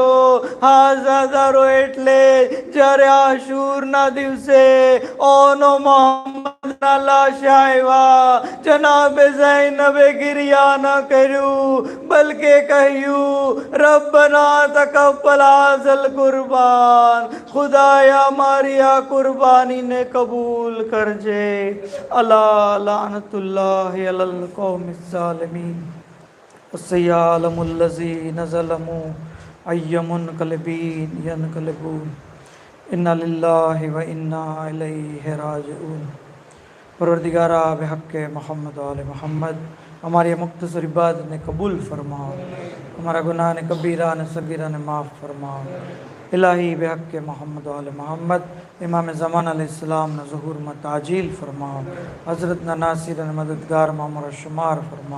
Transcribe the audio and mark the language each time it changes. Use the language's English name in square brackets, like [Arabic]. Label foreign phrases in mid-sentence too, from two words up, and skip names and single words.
[Gujarati] હાજાદારો, એટલે જ્યારે આશુરના દિવસે ઓનો મોહમ્મદના લાશ આવ્યા, જનાબે ઝૈનબે ગિરિયા ન કર્યું, બલકે કહ્યું [Arabic] ربنا تقبل هذا القربان, [Gujarati] ખુદાયા મારી આ કુરબાનીને કબૂલ કરજે. [Arabic] ألا لعنة الله على القوم الظالمين. وسيعلم الذين ظلموا منقلبین ینقلبون انا للہ و انا الیہ راجعون۔ [Urdu] پروردگارہ بحق محمد و آل محمد ہماری مختصر عبادت نے قبول فرما، ہمارا گناہ نے کبیرہ نے صغیرہ نے معاف فرما۔ الہی بحق محمد و آل محمد امام زمان علیہ السلام نے ظہور میں تعجیل فرما، حضرت ناصر نے مددگار معمور شمار فرما۔